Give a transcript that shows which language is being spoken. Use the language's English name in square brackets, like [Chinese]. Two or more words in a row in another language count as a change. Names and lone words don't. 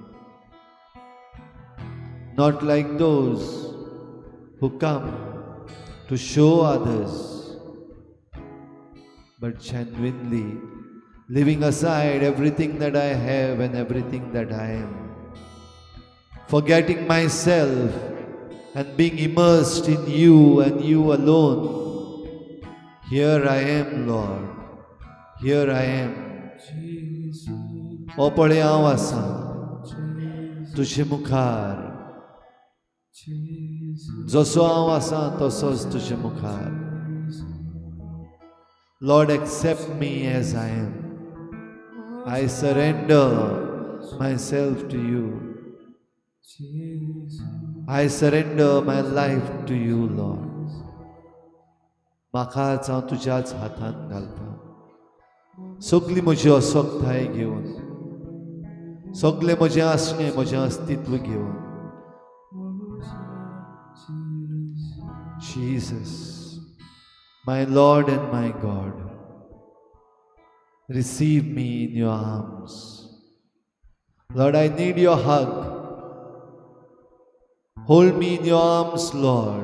[English] Not like those who come to show others, but genuinely leaving aside everything that I have and everything that I am, forgetting myself and being immersed in you and you alone. Here I am, Lord. Here I am. [Konkani] O पळे हांव आसां तुजे मुखार. जसो हांव आसां तसोच तुजे मुखार. [English] Lord, accept me as I am. I surrender myself to you. I surrender my life to you, Lord. [Konkani] म्हाकाच हांव तुज्याच हातांत घालतां. सगली म्हजी असोगताय घेवन, सगलें म्हजें आसणें, म्हजें अस्तित्व घेवन. [English] Jesus, my Lord and my God, receive me in your arms. Lord, I need your hug. Hold me in your arms, Lord.